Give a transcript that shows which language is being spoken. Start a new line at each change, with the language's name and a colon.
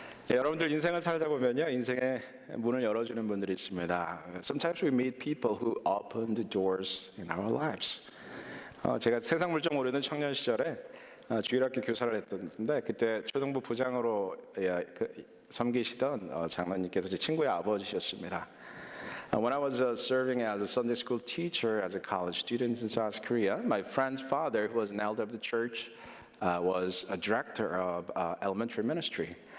Korean: 여러분들 인생을 살다 보면요, 인생의 문을 열어주는 분들이 있습니다.
English: Sometimes we meet people who open the doors in our lives.
Korean: 제가 세상 물정 모르는 청년 시절에 주일학교 교사를 했었는데 그때 초등부 부장으로 섬기시던 장로님께서 제 친구의 아버지셨습니다.
English: When I was serving as a Sunday school teacher as a college student in South Korea, my friend's father, who was an elder of the church, was a director of elementary ministry.